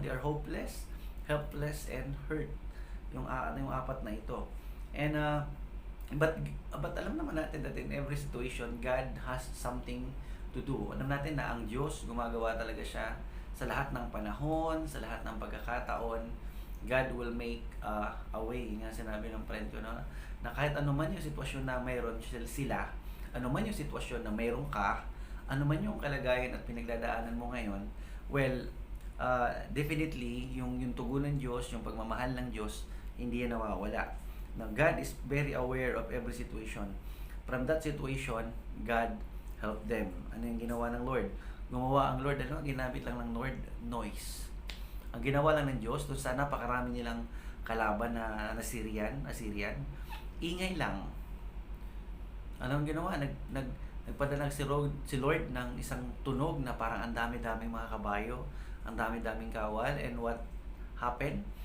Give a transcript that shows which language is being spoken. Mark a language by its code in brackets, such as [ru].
[en] They are hopeless, helpless, and hurt. [tl] Yung apat na ito. [en] And But [tl] alam naman natin [en] that in every situation, God has something to do. [tl] Alam natin na ang Diyos, gumagawa talaga siya sa lahat ng panahon, sa lahat ng pagkakataon. [en] God will make a way. [tl] Nga sinabi ng friend ko, no? Na kahit ano man yung sitwasyon na mayroon sila, ano man yung sitwasyon na mayroon ka, ano man yung kalagayan at pinagdadaanan mo ngayon, well, definitely, yung tugon ng Diyos, yung pagmamahal ng Diyos, hindi yan nawawala. [en] Now, God is very aware of every situation. From that situation, God helped them. [tl] Ano yung ginawa ng Lord? Gumawa ang Lord, ano? Ginamit lang ng Lord, noise. Ang ginawa lang ng Diyos, doon sa napakarami nilang kalaban na Assyrian, ingay lang. Anong ginawa? Nagpadala si Lord ng isang tunog na parang ang dami-daming mga kabayo, ang dami-daming kawal, [en] and what happened?